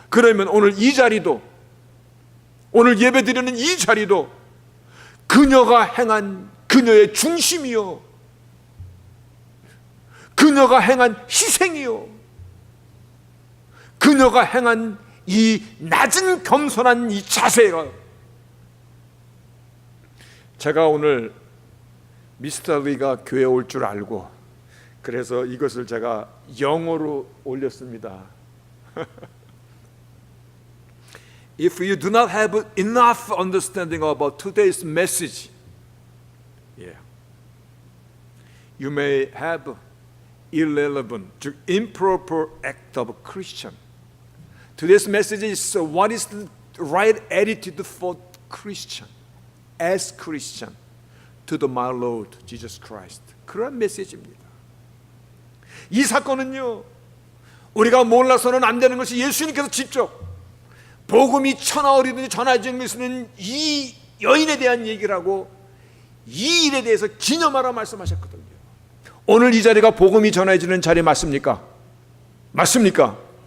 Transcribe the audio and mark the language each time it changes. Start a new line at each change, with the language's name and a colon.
Korean: 그러면 오늘 이 자리도, 오늘 예배드리는 이 자리도 그녀가 행한, 그녀의 중심이요, 그녀가 행한 희생이요, 그녀가 행한 이 낮은 겸손한 이 자세가, 제가 오늘 미스터 리가 교회에 올 줄 알고 그래서 이것을 제가 영어로 올렸습니다.
English: If you do not have enough understanding about today's message, you may have irrelevant, improper act of Christian. Today's message is what is the right attitude for Christian, as Christian, to the my Lord Jesus Christ.
Korean: 그런 메시지입니다. 이 사건은요, 우리가 몰라서는 안 되는 것이 예수님께서 직접 복음이 천하 어디든지 전하여 주는 것은 이 여인에 대한 얘기를 하고 이 일에 대해서 기념하라 말씀하셨거든요. 오늘 이 자리가 복음이 전해지는 자리 맞습니까? 맞습니까?